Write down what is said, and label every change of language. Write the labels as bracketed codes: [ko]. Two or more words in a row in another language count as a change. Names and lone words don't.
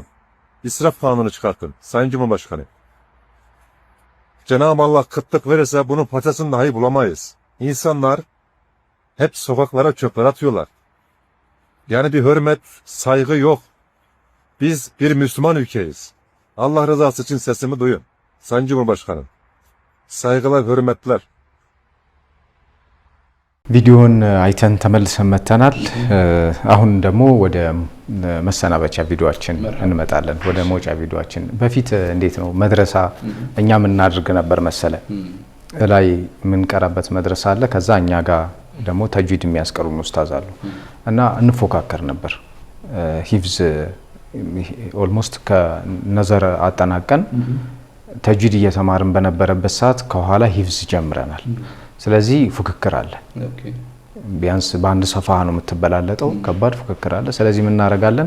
[tr] İsraf kanunu çıkartın Sayın Cumhurbaşkanı. Cenab-ı Allah kıtlık verirse bunun parçasını dahi bulamayız. İnsanlar hep sokaklara çöpler atıyorlar. Yani bir hürmet, saygı yok. Biz bir Müslüman ülkeyiz. Allah rızası için sesimi duyun Sayın Cumhurbaşkanı. Saygılar, hürmetler. [am] ቪዲዮን አይተን ተመልሰን መተናል። አሁን ደግሞ ወደ መሰናበቻ ቪዲዮአችን እንመጣለን። ወደ ሞጫ ቪዲዮአችን በፊት እንዴት ነው መድረሳ እኛ ምን እናድርግ ነበር መሰለ ላይ ምን ቀራበት መድረሳ አለ። ከዛ እኛ ጋር ደግሞ ተጅዊድ የሚያስቀሩን ኡስታዝ አሉ እና እንፎካከር ነበር። ሂፍዝ ኦልሞስት ከነዘር አጠናቀን ተጅዊድ እየተማርን በነበረበት ሰዓት ከኋላ ሂፍዝ ጀምረናል። ስለዚህ ፉክክር አለ። ቢያንስ በአንድ ሰፋ ነው የምትበላለጠው፣ ከባድ ፉክክር አለ። ስለዚህ ምን እናደርጋለን?